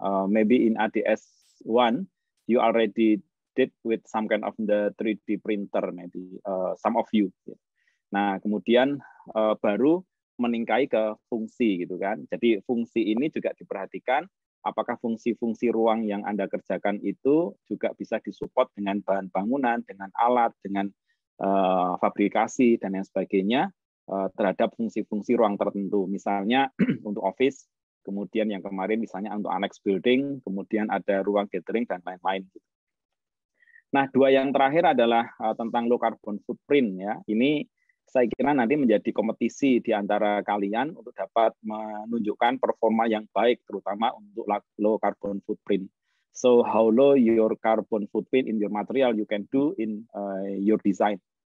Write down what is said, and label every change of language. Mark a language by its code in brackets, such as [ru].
[en] Maybe in ADS 1 you already did with some kind of the 3D printer, maybe some of you. [id] Nah, kemudian baru meningkai ke fungsi gitu kan. Jadi fungsi ini juga diperhatikan. Apakah fungsi-fungsi ruang yang Anda kerjakan itu juga bisa disupport dengan bahan bangunan, dengan alat, dengan fabrikasi, dan lain sebagainya terhadap fungsi-fungsi ruang tertentu. Misalnya untuk office, kemudian yang kemarin misalnya untuk annex building, kemudian ada ruang gathering, dan lain-lain. Nah, dua yang terakhir adalah tentang low carbon footprint. Ya. Ini saya kira nanti menjadi kompetisi di antara kalian untuk dapat menunjukkan performa yang baik, terutama untuk low carbon footprint. [en] So how low your carbon footprint in your material you can do in your design.